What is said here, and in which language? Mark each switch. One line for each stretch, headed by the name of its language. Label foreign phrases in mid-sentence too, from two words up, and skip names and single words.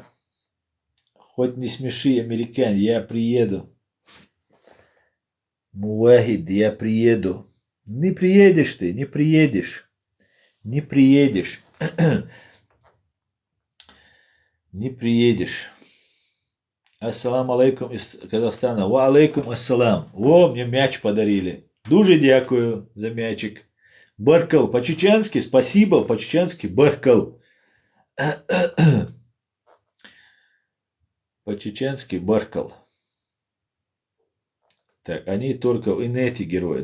Russian: Хоть не смеши, американ, я приеду. Муахид, я приеду. Не приедешь ты, не приедешь. Не приедешь. Не приедешь.
Arabic: السلام عليكم
Russian: из Казахстана.
Arabic: وعليكم السلام.
Russian: О, мне мяч подарили.
Ukrainian: Дуже дякую за мячик.
Russian: Баркал. По-чеченски спасибо. По-чеченски баркал. По-чеченски баркал. Так, они только в инете герои.